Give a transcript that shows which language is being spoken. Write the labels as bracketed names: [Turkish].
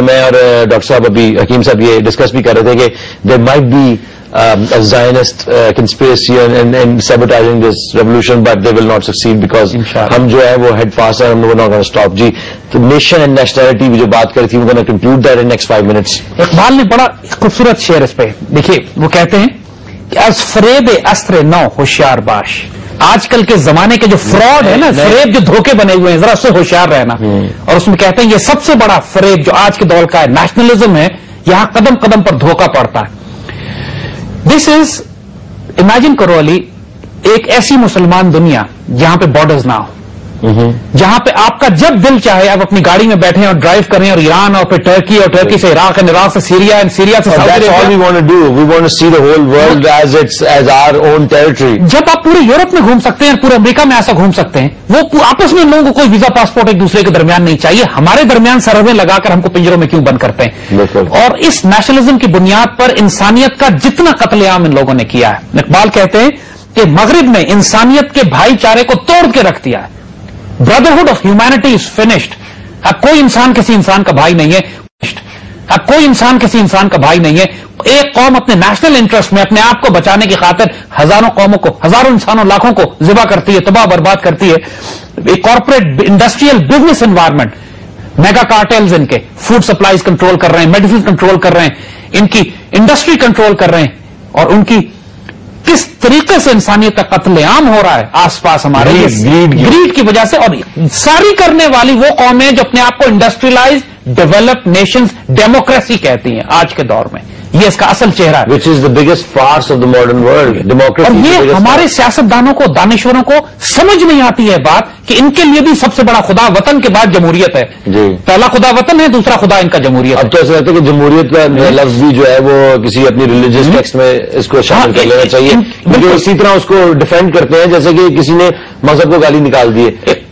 [Urdu] میں اور ڈاکٹر صاحب ابھی حکیم صاحب یہ ڈسکس بھی کر رہے تھے کہ [English] there might be a Zionist conspiracy and sabotaging this revolution, but they will not succeed because [Urdu] ہم جو ہے وہ head fast ہیں, [English] we're not going to stop. [Urdu] جی تو نیشن اینڈ نیشنلٹی بھی جو بات کری تھی [English] we're going to conclude that in next 5 minutes. [Urdu] Iqbal نے بڑا خوبصورت شعر اس پہ دیکھیے، وہ کہتے ہیں از فریب استر نو ہوشیار باش. آج کل کے زمانے کے جو فراڈ ہے نا، فریب جو دھوکے بنے ہوئے ہیں، ذرا اس سے ہوشیار رہنا. اور اس میں کہتے ہیں یہ سب سے بڑا فریب جو آج کے دور کا ہے نیشنلزم ہے، یہاں قدم قدم پر دھوکہ پڑتا ہے. دس از، امیجن کرو علی، ایک ایسی مسلمان دنیا جہاں پہ بارڈرز نہ ہو، جہاں پہ آپ کا جب دل چاہے آپ اپنی گاڑی میں بیٹھیں اور ڈرائیو کریں، اور ایران اور پھر ٹرکی، اور ٹرکی سے عراق، اور عراق سے سیریا، اور سیریا سے [English] That's all we want to do. We want to see the whole world as our own territory. [Urdu] جب آپ پورے یورپ میں گھوم سکتے ہیں، پورے امریکہ میں ایسا گھوم سکتے ہیں، وہ آپس میں لوگوں کو کوئی ویزا پاسپورٹ ایک دوسرے کے درمیان نہیں چاہیے. ہمارے درمیان سرحدیں لگا کر ہم کو پنجروں میں کیوں بند کرتے ہیں؟ اور اس نیشنلزم کی بنیاد پر انسانیت کا جتنا قتل عام ان لوگوں نے کیا ہے، اقبال کہتے ہیں کہ مغرب نے انسانیت کے بھائی چارے کو توڑ کے رکھ دیا ہے. Brotherhood of humanity is finished. اب کوئی انسان کسی انسان کا بھائی نہیں ہے. اب کوئی انسان کسی انسان کا بھائی نہیں ہے. ایک قوم اپنے نیشنل انٹرسٹ میں اپنے آپ کو بچانے کی خاطر ہزاروں قوموں کو، ہزاروں انسانوں، لاکھوں کو ذبح کرتی ہے، تباہ برباد کرتی ہے. ایک corporate industrial business environment, mega کارٹیلز ان کے فوڈ سپلائیز کنٹرول کر رہے ہیں، میڈیسن کنٹرول کر رہے ہیں، ان کی انڈسٹری کنٹرول کر رہے ہیں، اور ان کی کس طریقے سے انسانیت کا قتل عام ہو رہا ہے آس پاس ہمارے گریڈ کی وجہ سے. اور ساری کرنے والی وہ قومیں جو اپنے آپ کو انڈسٹریلائز ڈیولپڈ نیشنز ڈیموکریسی کہتی ہیں آج کے دور میں، یہ اس کا اصل چہرہ ہے. [English] Which is the biggest farce of the modern world. Democracy. [Urdu] اور یہ ہمارے سیاستدانوں کو، دانشوروں کو سمجھ نہیں آتی ہے بات کہ ان کے لیے بھی سب سے بڑا خدا وطن کے بعد جمہوریت ہے. جی پہلا خدا وطن ہے، دوسرا خدا ان کا جمہوریت ہے. اب تو ایسا لگتا ہے کہ جمہوریت کا لفظ بھی جو ہے وہ کسی اپنی ریلیجیس ٹیکسٹ میں اس کو شامل کر لینا چاہیے، کیونکہ اسی طرح اس کو ڈیفینڈ کرتے ہیں جیسے کہ کسی نے مذہب کو گالی نکال دی ہے.